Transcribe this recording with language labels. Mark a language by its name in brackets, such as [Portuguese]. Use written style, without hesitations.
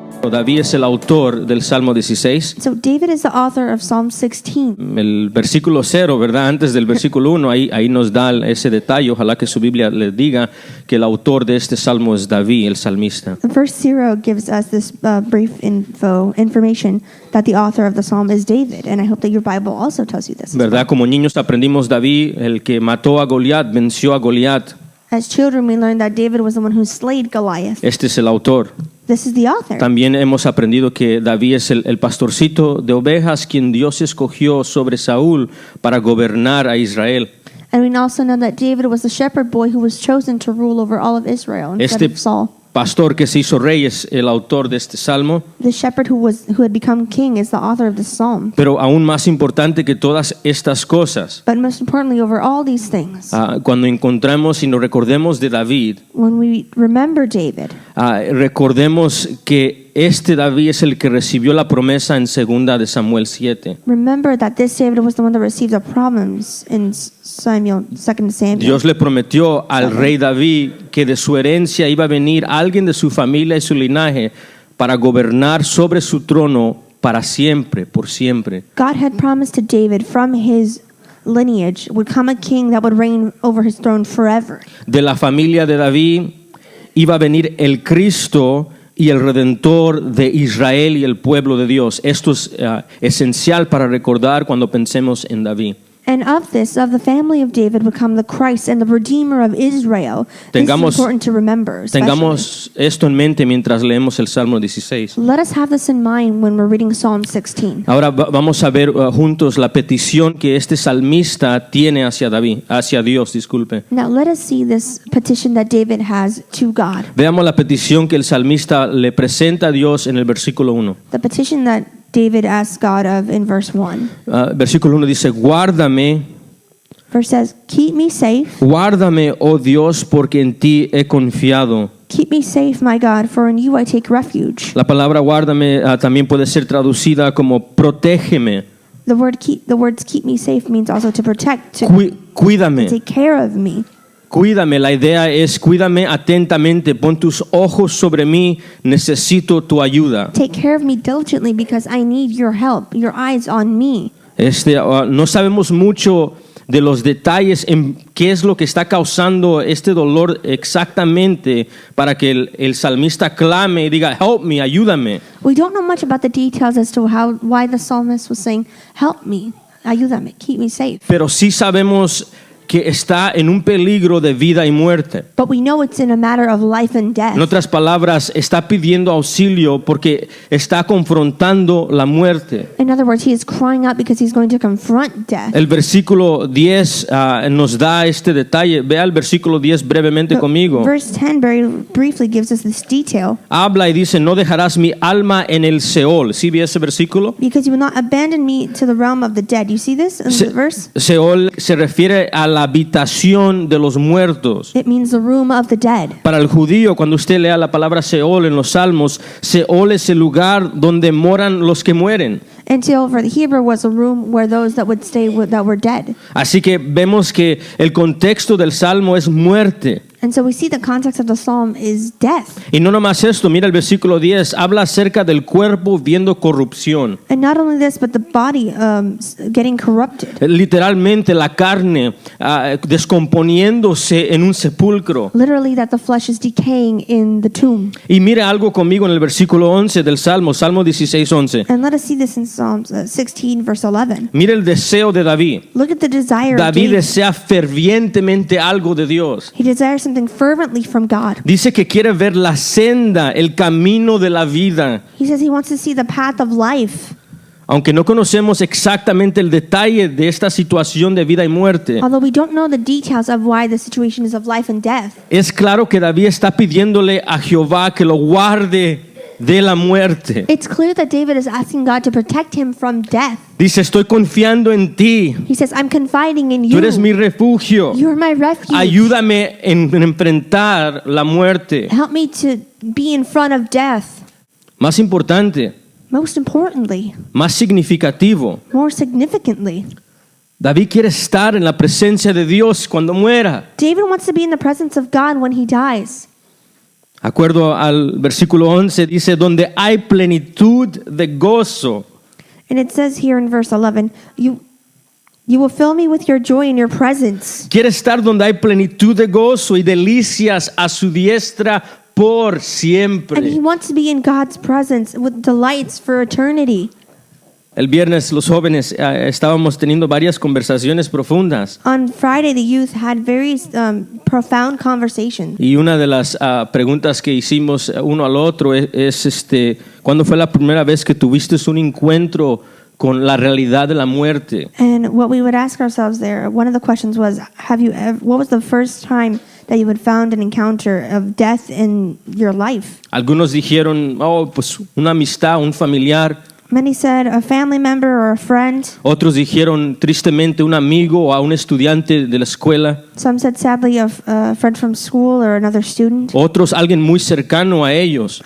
[Spanish] David es el autor del Salmo 16. [English] So David is the author of Psalm 16. [Spanish] El versículo 0, ¿verdad? Antes del versículo 1, ahí nos da ese detalle. Ojalá que su Biblia le diga que el autor de este salmo es David, el salmista. [English] Verse 0 gives us this brief information that the author of the psalm is David, and I hope that your Bible also tells you this. [Spanish] ¿Verdad? Como niños aprendimos David, el que mató a Goliat, venció a Goliat. [English] As children, we learned that David was the one who slayed Goliath. [Spanish] Este es el autor. [English] This is the author. [Spanish] También hemos aprendido que David es el pastorcito de ovejas quien Dios escogió sobre Saúl para gobernar a Israel. [English] And we also know that David was the shepherd boy who was chosen to rule over all of Israel instead [Spanish] Este [English] of Saul. [Spanish] pastor que se hizo rey es el autor de este salmo, [English] The shepherd who had become king is the author of this psalm. [Spanish] pero aún más importante que todas estas cosas, [English] But most importantly, over all these things, [Spanish] cuando encontramos y nos recordemos de David, [English] when we remember David, [Spanish] recordemos que este David es el que recibió la promesa en 2 de Samuel 7. [English] remember that this David was the one that received the promise in 2 Samuel. [Spanish] Dios le prometió al rey David que de su herencia iba a venir alguien de su familia y su linaje para gobernar sobre su trono para siempre, por siempre. [English] God had promised to David from his lineage would come a king that would reign over his throne forever. [Spanish] De la familia de David iba a venir el Cristo y el Redentor de Israel y el pueblo de Dios. Esto es esencial para recordar cuando pensemos en David. [English] And of the family of David would come the Christ and the Redeemer of Israel. This is important to remember. Especially. [Spanish] Tengamos esto en mente mientras leemos el Salmo 16. [English] Let us have this in mind when we're reading Psalm 16. [Spanish] Ahora vamos a ver juntos la petición que este salmista tiene hacia Dios, disculpe. [English] Now let us see this petition that David has to God. [Spanish] Veamos la petición que el salmista le presenta a Dios en el versículo 1. [English] The petition that David asks God of in verse 1. [Spanish] Versículo 1 dice, guárdame, [English] Verse says, keep me safe. [Spanish] guárdame, oh Dios, porque en ti he confiado. [English] Keep me safe, my God, for in you I take refuge. [Spanish] La palabra guárdame también puede ser traducida como protégeme, [English] The words keep me safe means also to protect, to [Spanish] cuídame. [English] take care of me. [Spanish] Cuídame, la idea es cuídame atentamente, pon tus ojos sobre mí, necesito tu ayuda. [English] Take care of me diligently because I need your help, your eyes on me. [Spanish] No sabemos mucho de los detalles en qué es lo que está causando este dolor exactamente para que el salmista clame y diga, [English] help me, [Spanish] ayúdame. [English] We don't know much about the details as to why the psalmist was saying, help me, [Spanish] ayúdame, [English] keep me safe. [Spanish] Pero sí sabemos que está en un peligro de vida y muerte. [English] But we know it's in a matter of life and death. [Spanish] En otras palabras, está pidiendo auxilio porque está confrontando la muerte. [English] In other words, he is crying out because he's going to confront death. [Spanish] El versículo 10 nos da este detalle. Vea el versículo 10 brevemente conmigo. [English] Verse 10 very briefly gives us this detail. [Spanish] Habla y dice, no dejarás mi alma en el Seol. ¿Sí ve ese versículo? [English] Because you will not abandon me to the realm of the dead. You see this in the verse? [Spanish] Seol se refiere a la habitación de los muertos. [English] It means the room of the dead. [Spanish] Para el judío, cuando usted lea la palabra Seol en los Salmos, Seol es el lugar donde moran los que mueren. [English] Until for the Hebrew was a room where those that would stay that were dead. [Spanish] Así que vemos que el contexto del Salmo es muerte. [English] And so we see the context of the psalm is death. [Spanish] Y no nomás esto, mira el versículo 10, habla acerca del cuerpo viendo corrupción. [English] And not only this, but the body getting corrupted. [Spanish] Literalmente la carne descomponiéndose en un sepulcro. [English] Literally that the flesh is decaying in the tomb. [Spanish] Y mire algo conmigo en el versículo 11 del Salmo, Salmo 16:11. [English] And let us see this in Psalms 16 verse 11. [Spanish] Mire el deseo de David. [English] Look at the desire of [Spanish] David [English] David. [Spanish] desea fervientemente algo de Dios. [English] He desires something fervently from God. [Spanish] Dice que quiere ver la senda, el camino de la vida. [English] He says he wants to see the path of life. [Spanish] Aunque no conocemos exactamente el detalle de esta situación de vida y muerte, [English] Although we don't know the details of why the situation is of life and death, [Spanish] es claro que David está pidiéndole a Jehová que lo guarde de la muerte. [English] it's clear that David is asking God to protect him from death. [Spanish] Dice, estoy confiando en ti. [English] He says, I'm confiding in [Spanish] Tú [English] you. [Spanish] eres mi refugio. [English] You're my refuge. [Spanish] Ayúdame en enfrentar la muerte. [English] Help me to be in front of death. [Spanish] Más importante, [English] Most importantly, [Spanish] más significativo, [English] more significantly, [Spanish] David quiere estar en la presencia de Dios cuando muera. [English] David wants to be in the presence of God when he dies. [Spanish] Acuerdo al versículo 11, dice, donde hay plenitud de gozo. [English] And it says here in verse 11, you will fill me with your joy in your presence. [Spanish] Quiere estar donde hay plenitud de gozo y delicias a su diestra por siempre. [English] And he wants to be in God's presence with delights for eternity. [Spanish] El viernes los jóvenes estábamos teniendo varias conversaciones profundas. [English] On Friday, the youth had very profound conversations. [Spanish] Y una de las preguntas que hicimos uno al otro es ¿cuándo fue la primera vez que tuviste un encuentro con la realidad de la muerte? [English] And what we would ask ourselves there, one of the questions was, what was the first time that you had found an encounter of death in your life? [Spanish] Algunos dijeron, pues una amistad, un familiar. [English] Many said a family member or a friend. [Spanish] Otros dijeron tristemente un amigo o a un estudiante de la escuela. [English] Some said sadly a friend from school or another student. [Spanish] Otros alguien muy cercano a ellos.